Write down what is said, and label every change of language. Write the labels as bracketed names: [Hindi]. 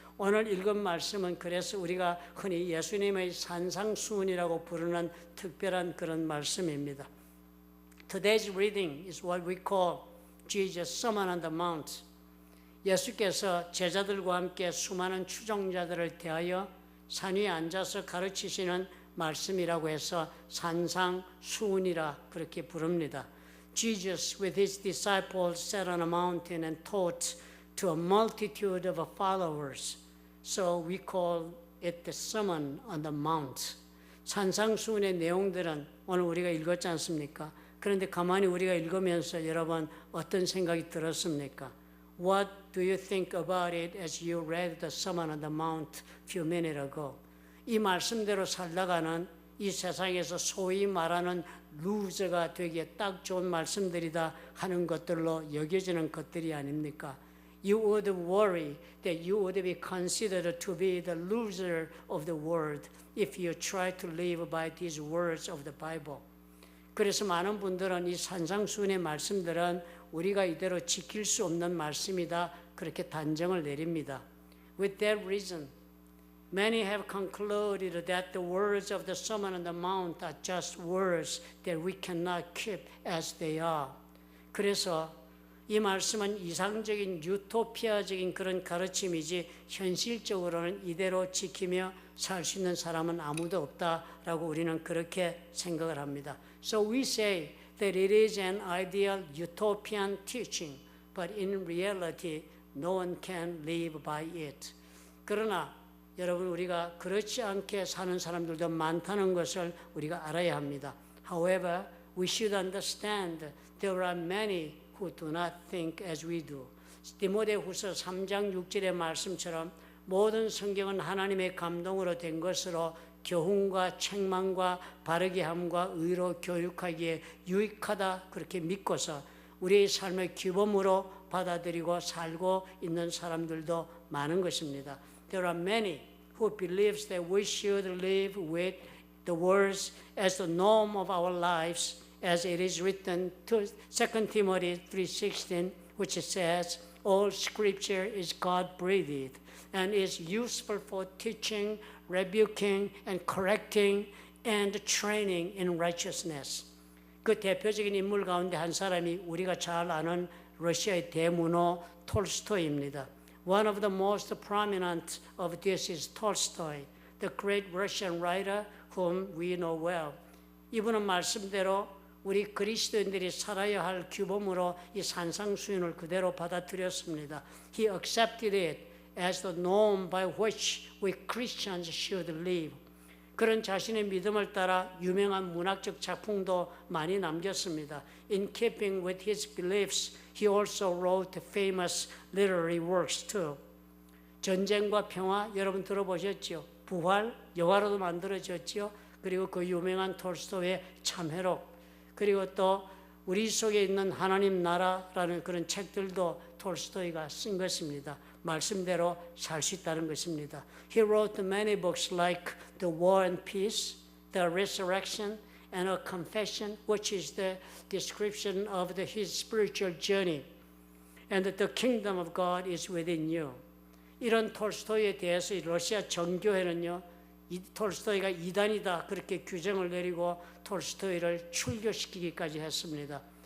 [Korean] 오늘 읽은 말씀은 그래서 우리가 흔히 예수님의 산상수훈이라고 부르는 특별한 그런 말씀입니다. [English] Today's reading is what we call Jesus' Sermon on the Mount. [Korean] 예수께서 제자들과 함께 수많은 추종자들을 대하여 산 위에 앉아서 가르치시는 말씀이라고 해서 산상수훈이라 그렇게 부릅니다. [English] Jesus with his disciples sat on a mountain and taught to a multitude of followers. So we call it the Sermon on the Mount. [Korean] 산상수훈의 내용들은 오늘 우리가 읽었지 않습니까? 그런데 가만히 우리가 읽으면서 여러분 어떤 생각이 들었습니까? [English] What do you think about it as you read the Sermon on the Mount few minutes ago? [Korean] 이 말씀대로 살다가는 이 세상에서 소위 말하는 루저가 되기에 딱 좋은 말씀들이다 하는 것들로 여겨지는 것들이 아닙니까? [English] You would worry that you would be considered to be the loser of the world if you try to live by these words of the Bible. [Korean] 그래서 많은 분들은 이 산상수훈의 말씀들은 우리가 이대로 지킬 수 없는 말씀이다 그렇게 단정을 내립니다. [English] With that reason, many have concluded that the words of the Sermon on the Mount are just words that we cannot keep as they are. [Korean] 그래서 이 말씀은 이상적인 유토피아적인 그런 가르침이지 현실적으로는 이대로 지키며 살 수 있는 사람은 아무도 없다라고 우리는 그렇게 생각을 합니다. [English] So we say that it is an ideal utopian teaching, but in reality, no one can live by it. [Korean] 그러나 여러분 우리가 그렇지 않게 사는 사람들도 많다는 것을 우리가 알아야 합니다. [English] However, we should understand there are many who do not think as we do. [Korean] 디모데후서 3장 6절의 말씀처럼 모든 성경은 하나님의 감동으로 된 것으로 교훈과 책망과 바르게 함과 의로 교육하기에 유익하다 그렇게 믿고서 우리의 삶의 규범으로 받아들이고 살고 있는 사람들도 많은 것입니다. [English] There are many who believes that we should live with the words as the norm of our lives, as it is written to 2 Timothy 3:16, which says, all scripture is God-breathed and is useful for teaching, rebuking, and correcting, and training in righteousness. [Korean] 그 대표적인 인물 가운데 한 사람이 우리가 잘 아는 러시아의 대문호 톨스토이입니다. [English] One of the most prominent of this is Tolstoy, the great Russian writer whom we know well. [Korean] 이분은 말씀대로 우리 그리스도인들이 살아야 할 규범으로 이 산상수훈을 그대로 받아들였습니다. [English] He accepted it as the norm by which we Christians should live. [Korean] 그런 자신의 믿음을 따라 유명한 문학적 작품도 많이 남겼습니다. [English] In keeping with his beliefs, he also wrote famous literary works too. [Korean] 전쟁과 평화 여러분 들어보셨죠? 부활 영화로도 만들어졌죠. 그리고 그 유명한 톨스토이의 참회록, 그리고 또 우리 속에 있는 하나님 나라라는 그런 책들도 톨스토이가 쓴 것입니다. 말씀대로 살 수 있다는 것입니다. [English] He wrote many books like The War and Peace, The Resurrection, and A Confession, which is the description of his spiritual journey. And the kingdom of God is within you. [Korean] 이런 톨스토이에 대해서 러시아 정교회는요, 이 톨스토이가 이단이다 그렇게 규정을 내리고 톨스토이를 출교시키기까지 했습니다.